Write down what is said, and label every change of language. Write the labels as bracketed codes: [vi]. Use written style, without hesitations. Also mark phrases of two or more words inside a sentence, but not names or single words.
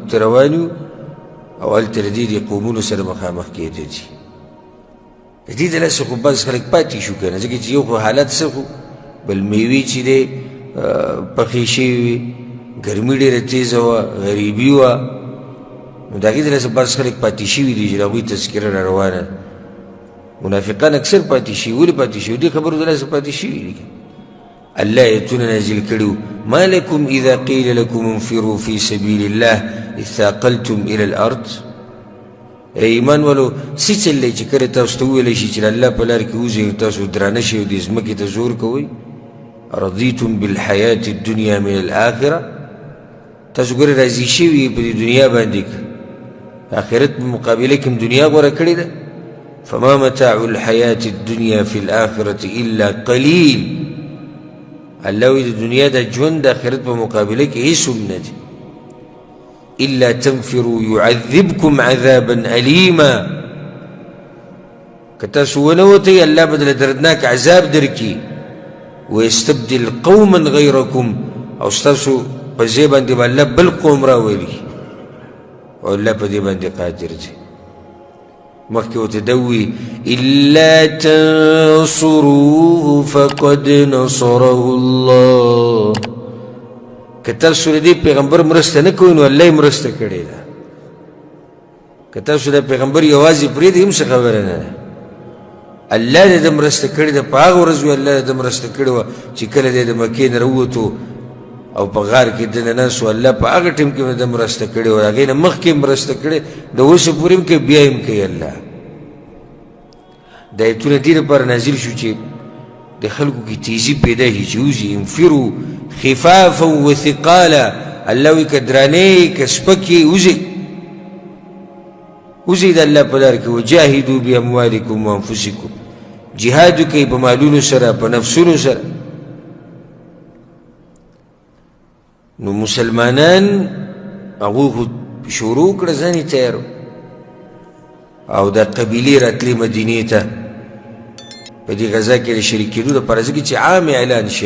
[ps] ته روان یو او هلته د دې قومونو سره مخامخ کېده دي د دې د لاسه خو بعض خلک پاتې شو که نه ځکه چې یو خو حالت څه خو بل میوې چې دی پخې شوې وې ګرمي ډېره تیزه وه غریبي وه نو د هغې د لاسه بعض خلک پاتې شوي دي چې د هغوی تذکره را روانه منافقان اکثر پاتې شوي ولې پاتې شوي دې خبرو د لاسه پاتې شوي دي الله ایتونه نازل کړي [ar] ما لکم اذا قیل لکم انفروا فی سبیل الله اثاقلتم الى الارض [ps] ایمان ولو څه چل دی چې کله تاسو ته وویلی شي چې د الله په لار کې وځئ تاسو درانه شئ او دې ځمکې ته زور کوئ [ar] رضیتم بالحیات الدنیا من الاخره [ps] تاسو ګورې راضي شوي په دې دنیا باندې آخرت په مقابله کې دنیا غوره کړې ده [ar] فما متاع الحیات الدنیا فی الاخرة الا قلیل [ps] الله وی د دنیا د ژوند د آخرت په مقابله کې هیڅ هم نه دي [ar] الا تنفروا يعذبكم عذابا أليما [ps] که تاسو ونه وتئ الله به درله دردناک عذاب درکړي [ar] ويستبدل قوما غيركم [ps] او ستاسو په ځای باندې به الله بل قوم راولي او الله په دې باندې قادر دی مخکې ورته دوي [ar] الا تنصروه فقد نصره الله [ps] که تاسو د دې پیغمبر مرسته نه کوئ نو الله یې مرسته کړې ده که تاسو د پیغمبر یوازې پرېږدئ هم څه خبره نه ده الله دې د مرسته کړې ده په هغه ورځ الله د مرسته کړې وه چې کله دی د مکې نه راووتو او په غار کې دننه سو الله په هغه ټیم کې د مرسته کړې وه هغې نه مخکې مرسته کړې د اوسه پورې هم کوي بیا هم کوي الله دا ایتونه دې لپاره نازل شو چې د خلکو کې تیزي پیدا شي چې وځي [ar] انفروا خفافا وثقالا [ps] الله وی که درانې که سپکې وځئ د الله په لار کې [ar] وجاهدوا باموالکم وانفسکم [ps] جهاد وکئ په مالونو سره په نفسونو سره نو مسلمانان هغوی خو شروع کړه ځان یې تیار او دا قبیلې راتلې مدینې ته په دې غزا کې د شریک کېدو دپاره ځکه چې عام اعلان شوی